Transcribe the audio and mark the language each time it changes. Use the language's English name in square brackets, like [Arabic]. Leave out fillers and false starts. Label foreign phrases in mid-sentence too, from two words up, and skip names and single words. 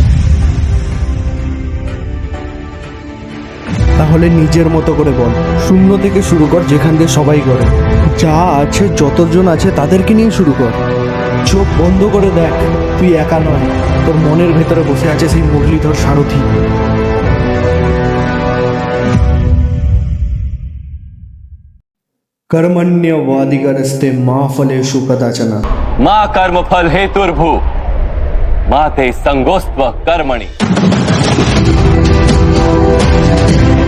[Bangla] তাহলে নিজের মতো করে বল, শূন্য থেকে শুরু কর, যেখান দিয়ে সবাই করে। যা আছে, যতজন আছে তাদেরকে নিয়ে শুরু কর। চোখ বন্ধ করে দেখ, তুই একা নয়, তোর মনের ভেতরে বসে আছে সেই মুরলীধর সারথি। [Sanskrit] कर्मण्यवाधिकारस्ते मा फलेषु कदाचन। मा कर्मफल हेतुर्भु मा ते संगोस्त्व कर्मणि।